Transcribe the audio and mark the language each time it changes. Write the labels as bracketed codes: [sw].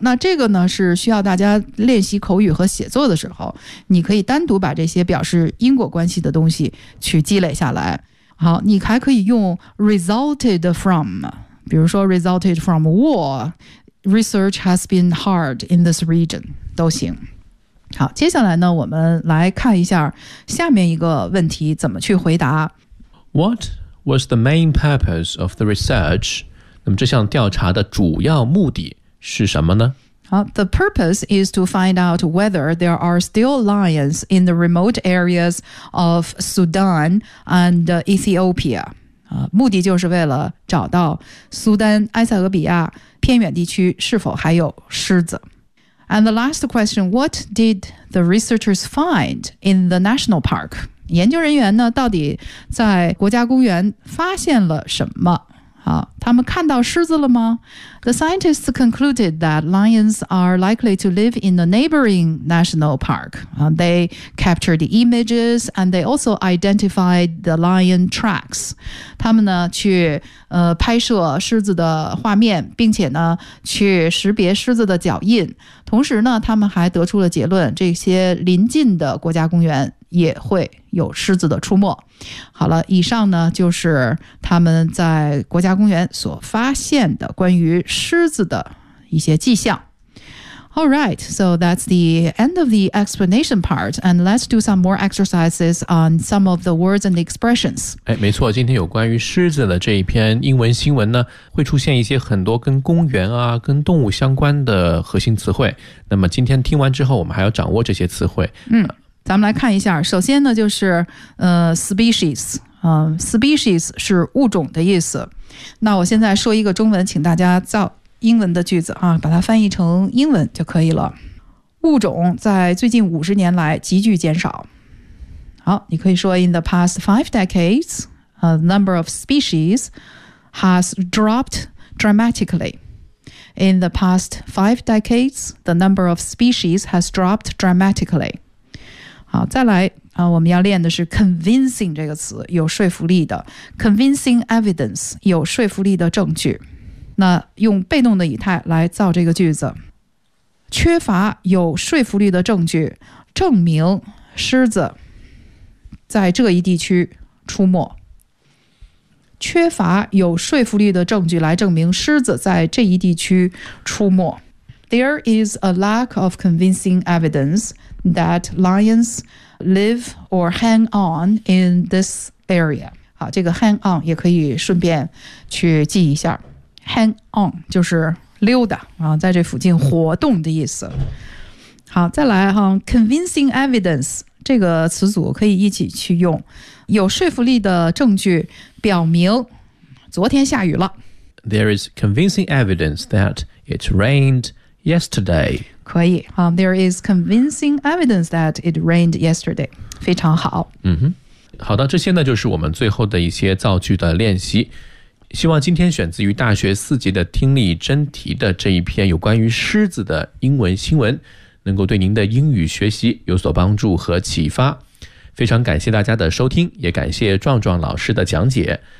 [zh] 那这个呢，是需要大家练习口语和写作的时候，你可以单独把这些表示因果关系的东西去积累下来。好，你还可以用 [en] resulted from， 比如说 resulted from war， research has been hard in this region， [zh] 都行。好，接下来呢，我们来看一下下面一个问题怎么去回答。 [en] What was the main purpose of the research？ [zh] 那么这项调查的主要目的是什么呢？ [en] The purpose is to find out whether there are still lions in the remote areas of Sudan and Ethiopia. [zh] 目的就是为了找到苏丹、埃塞俄比亚偏远地区是否还有狮子。 [en] And the last question, what did the researchers find in the national park? [zh] 研究人员呢，到底在国家公园发现了什么？他们看到狮子了吗？ [en] The scientists concluded that lions are likely to live in the neighboring national park. They captured the images and they also identified the lion tracks. [zh] 他们呢去拍摄狮子的画面，并且呢去识别狮子的脚印。同时呢，他们还得出了结论，这些临近的国家公园也会有狮子的出没。好了，以上呢就是他们在国家公园所发现的关于狮子的一些迹象。 [en] All right, so that's the end of the explanation part, and let's do some more exercises on some of the words and expressions. [zh] 哎，没错，今天有关于狮子的这一篇英文新闻呢，会出现一些很多跟公园啊、跟动物相关的核心词汇。那么今天听完之后，我们还要掌握这些词汇。嗯。咱们来看一下，首先呢就是species， species 是物种的意思。那我现在说一个中文，请大家造英文的句子啊，把它翻译成英文就可以了。物种在最近50年来急剧减少。好，你可以说 [en] in the past 5 decades the number of species has dropped dramatically. In the past 5 decades the number of species has dropped dramatically. [zh] 好，再来啊，我们要练的是 convincing 这个词，有说服力的 convincing evidence， 有说服力的证据。那用被动的语态来造这个句子，缺乏有说服力的证据证明狮子在这一地区出没。缺乏有说服力的证据来证明狮子在这一地区出没。 [en] There is a lack of convincing evidence that lions live or hang on in this area. [zh] 好，这个 hang on 也可以顺便去记一下。 Hang on 就是溜达，在这附近活动的意思。好，再来哈 ，convincing evidence 这个词组可以一起去用。有说服力的证据表明，昨天下雨了。 [en] There is convincing evidence that it rained. Yesterday. [zh] 可以、 [en] There is convincing evidence that it rained yesterday. [zh] 非常好。嗯哼，好的，这些呢就是我们最后的一些造句的练习。希望今天选自于大学四级的听力真题的这一篇有关于狮子的英文新闻能够对您的英语学习有所帮助和启发。非常感谢大家的收听，也感谢壮壮老师的讲解。